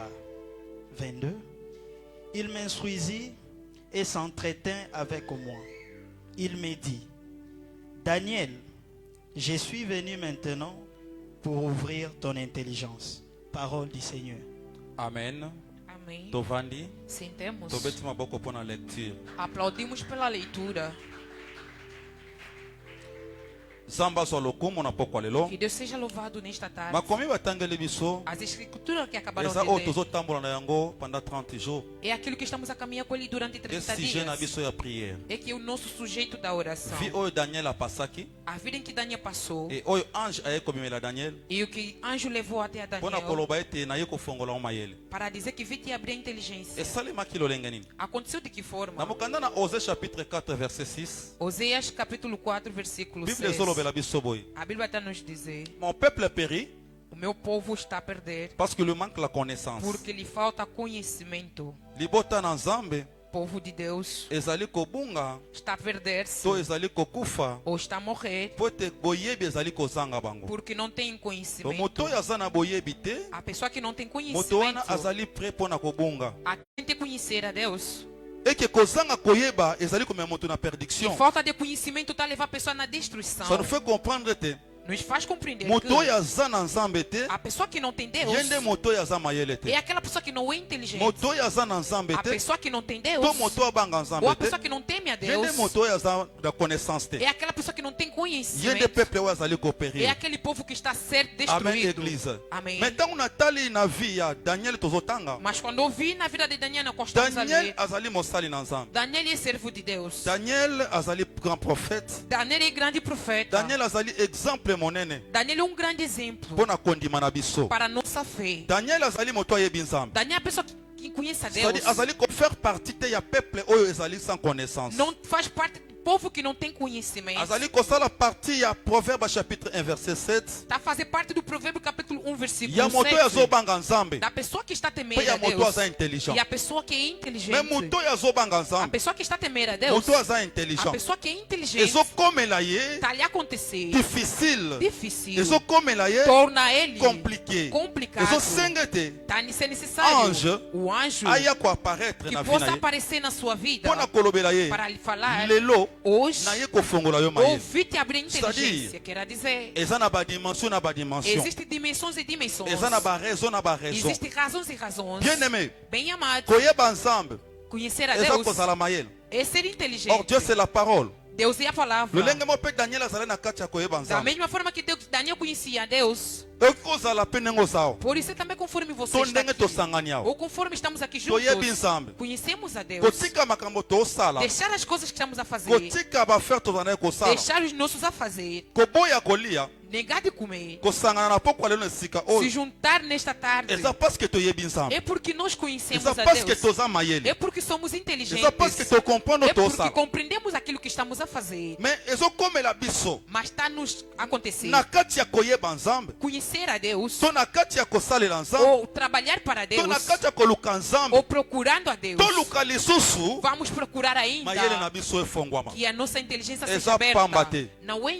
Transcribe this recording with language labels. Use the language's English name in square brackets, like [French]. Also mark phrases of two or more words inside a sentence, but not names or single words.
[French] 22. Il m'instruisit et s'entretint avec moi. Il me dit, Daniel, je suis venu maintenant pour ouvrir ton intelligence. Parole du Seigneur. Amen. [Portuguese] Amém. [Lingala] Tovandi. [Portuguese] Sentemos. [Lingala] Tobeti maboko pona lecture. [Portuguese] Aplaudimos pela leitura. [Lingala] Zamba so lokumu na pokwa lelo. [Portuguese] Que Deus seja louvado nesta tarde. [Lingala] Makomi batangeli biso. [Portuguese] As escrituras que acabaram [Lingala] Eza [Portuguese] de o ler [Lingala] tozo tambola na yango [French] pendant 30 jours. [Portuguese] é aquilo que estamos a caminhar com ele durante 30 [Lingala] Esse sujet na [Portuguese] dias. [Lingala] biso ya prière. [Portuguese] É que o nosso sujeito da oração, [Lingala] Vi oyo Daniel apasaki. [Portuguese] a vida em que Daniel passou [Lingala] E oyo ange aye komimela Daniel. [Portuguese] e o que anjo levou até a [Lingala] Pona Daniel koloba ete na ye kofongola o mayele. [Portuguese] para dizer que vi te abrir a inteligência. [Lingala] Esalemaki lolenge nini? [Portuguese] Aconteceu de que [Lingala] Na [Portuguese] forma? [Lingala] mokanda na Osée [French] chapitre 4 verset 6. [Portuguese] Oséias capítulo 4 versículo [Lingala] Bible [Portuguese] 6. [Lingala] ezolobela biso boye. [Portuguese] A Bíblia está nos dizer: [French] Mon peuple périt [Portuguese] o meu povo está a perder [French] parce que lui manque la connaissance. [Portuguese] porque lhe falta conhecimento. [Lingala] Libota na Nzambe [Portuguese] Povo de Deus [Lingala] ezali kobunga [Portuguese] está a perder-se [Lingala] to ezali kokufa [Portuguese] ou está a morrer [Lingala] po ete boyebi ezali kozanga bango. [Portuguese] porque não tem [Lingala] To [Portuguese] conhecimento. [Lingala] moto oyo aza na boyebi te, [Portuguese] A pessoa que não tem [Lingala] moto wana [Portuguese] conhecimento, [Lingala] azali prêt mpo na kobunga. [Portuguese] a tem conhecer a Deus. [Lingala] Eke kozanga koyeba ezali komema moto na [Portuguese] E [Lingala] perdiction. [Portuguese] falta de conhecimento está a levar a pessoa na destruição. [French] Ça nous fait comprendre te [Portuguese] Nos faz compreender [Lingala] moto oyo [Portuguese] que [Lingala] aza na Nzambe te, [Portuguese] a pessoa que não tem Deus [Lingala] ye nde moto oyo aza mayele te. [Portuguese] é aquela pessoa que não é inteligente. [Lingala] Moto oyo aza na Nzambe [Portuguese] A [Lingala] te, [Portuguese] pessoa que não tem Deus [Lingala] to moto oyo abanga [Portuguese] ou [Lingala] Nzambe [Portuguese] a [Lingala] te, [Portuguese] pessoa que não teme a [Lingala] ye [Portuguese] Deus [Lingala] nde moto oyo aza na connaissance te. [Portuguese] é aquela pessoa que não tem [Lingala] Ye nde [Portuguese] conhecimento. [Lingala] peuple oyo azali [Portuguese] É [Lingala] koperir. [Portuguese] aquele povo que está a ser [Lingala] Amen, [Portuguese] destruído. [Lingala] église. [Portuguese] Amém. [Lingala] Mais ntango natali na vie ya Daniel tozotanga, [Portuguese] Mas quando eu vi na vida de Daniel, nós estamos a [Lingala] Daniel [Portuguese] ler, [Lingala] azali mosali na Nzambe. [Portuguese] Daniel é servo de Deus. [Lingala] Daniel azali grand prophète. [Portuguese] Daniel é grande profeta. [Lingala] Daniel azali exemple monene [Portuguese] Daniel é um grande exemplo [Lingala] mpona kondima na biso. [Portuguese] para a nossa fé. [Lingala] Daniel azali moto ayebi Nzambe. [Portuguese] Daniel é a pessoa que conhece a Deus. [Lingala] C'est-à-dire azali kofaire partie te ya peuple oyo ezali [French] sans connaissance. [Portuguese] Não faz parte do povo que não tem conhecimento. [Lingala] Azali kosala partie ya Proverbe [French] chapitre 1 verset 7. [Portuguese] Está a fazer parte do Provérbio capítulo 1, versículo [Lingala] Ya moto oyo [Portuguese] 7. [Lingala] azobanga Nzambe. [Portuguese] Da pessoa que está a temer [Lingala] Pe ya [Portuguese] a [Lingala] moto [Portuguese] Deus. [Lingala] aza intelligent. [Portuguese] E a pessoa que é inteligente. [Lingala] Mais moto oyo azobanga [Portuguese] A [Lingala] Nzambe. [Portuguese] pessoa que está a temer a Deus. [Lingala] Moto aza [Portuguese] A [Lingala] intelligent. [Portuguese] pessoa que é inteligente. [Lingala] Ezokomela ye [Portuguese] Está ali a acontecer. [Lingala] difficile. [Portuguese] Difícil. [Lingala] Ezokomela ye [Portuguese] Torna ele [Lingala] compliqué. [Portuguese] complicado. [Lingala] Ezosenga te [Portuguese] Está a ser necessário. [Lingala] Ange [Portuguese] O anjo [Lingala] aya koapparaître [Portuguese] que [Lingala] na vie [Portuguese] possa [Lingala] na ye [Portuguese] aparecer na sua vida [Lingala] mpona kolobela ye [Portuguese] para lhe falar [Lingala] lelo [Portuguese] hoje. [Lingala] na ye kofongola yo mayele. [Portuguese] Ouvir te abrir inteligência. [French] C'est-à-dire, [Portuguese] Quer dizer, [Lingala] eza na badimension na badimension, [Portuguese] existem dimensões e dimensões. [Lingala] eza na baraison na baraison. [Portuguese] Existem razões e razões. [French] Bien aimé, [Portuguese] Bem amado, [Lingala] koyeba Nzambe [Portuguese] conhecer a [Lingala] eza [Portuguese] Deus [Lingala] kozala mayele. [Portuguese] é ser [French] Or [Portuguese] inteligente. [French] Dieu c'est la parole. [Portuguese] Deus é a palavra. [Lingala] lolenge mo mpe Daniel azali na kati ya koyeba [Portuguese] Da [Lingala] Nzambe [Portuguese] mesma forma que Daniel conhecia a Deus, [Lingala] ekozala mpe ndenge ozala [Portuguese] por isso é também conforme você [Lingala] to [Portuguese] está [Lingala] ndenge [Portuguese] aqui, [Lingala] tosangani awa [Portuguese] ou conforme estamos aqui [Lingala] toyebi [Portuguese] juntos, [Lingala] Nzambe [Portuguese] conhecemos a Deus. [Lingala] kotika makambo tosala [Portuguese] Deixar as coisas que estamos a fazer, [Lingala] kotika bafere tozala naye kosala [Portuguese] deixar os nossos a fazer, [Lingala] koboya kolia [Portuguese] negar de comer, [Lingala] kosangana na pokwa lelo na esika [Portuguese] se [Lingala] oyo [Portuguese] juntar nesta tarde, [Lingala] eza [French] parce que [Lingala] toyebi Nzambe, [Portuguese] é porque nós conhecemos [Lingala] eza [Portuguese] a [French] parce que [Portuguese] Deus. [Lingala] toza mayele, [Portuguese] É porque somos inteligentes. [Lingala] eza [French] parce que [Lingala] tocomprendre [Portuguese] É porque [Lingala] tosala. [Portuguese] compreendemos aquilo que estamos a fazer. [Lingala] Mais ezokomela biso [Portuguese] Mas está a nos acontecer. [Lingala] na kati ya koyeba Nzambe [Portuguese] Conhecer a Deus, [Lingala] to na kati ya kosalela Nzambe [Portuguese] ou trabalhar para [Lingala] to na [Portuguese] Deus, [Lingala] kati ya koluka Nzambe [Portuguese] ou procurando a Deus. [Lingala] toluka lisusu [Portuguese] Vamos procurar [Lingala] mayele na [Portuguese] ainda [Lingala] biso efongwama [Portuguese] que a nossa inteligência [Lingala] Eza [Portuguese] seja aberta. [Lingala] pamba te. [Portuguese] Não é em